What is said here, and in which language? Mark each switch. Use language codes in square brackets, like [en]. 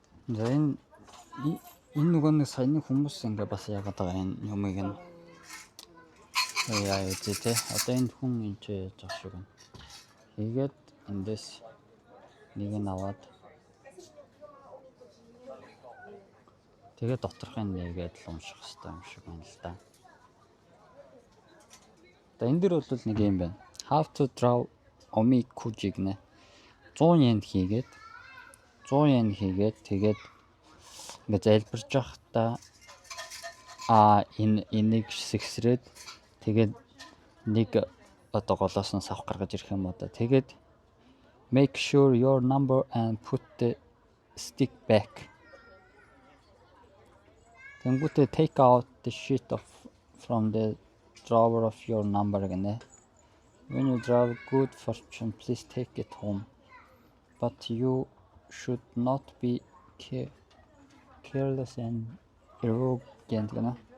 [mn] За энэ нөгөө нэг саяны хүмүүс ингээ бас яагаад байгаа энэ юмыг нь яа үгүй те. Одоо энэ хүн энэ яаж явах шиг байна. Хийгээд эндээс нэг нь аваад тэгээд доторхын нэгээд л унших хэрэгтэй юм шиг байна л да. За энэ дэр бол нэг юм байна. [en] How to draw omikuji [mn] гэнэ. 100 yen хийгээд тэгээд ингээ залбирж явахдаа энийг сэгсрээд тэгээд нэг одоо голоос нь савх гаргаж ирэх юм уу да. Тэгээд [en] make sure your number and put the stick back. [mn] Тэнгүүтээ [en] take out the sheet from the drawer of your number [mn] гэнэ. [en] When you draw good fortune, please take it home. But you should not be careless and arrogant [mn] гэнэ.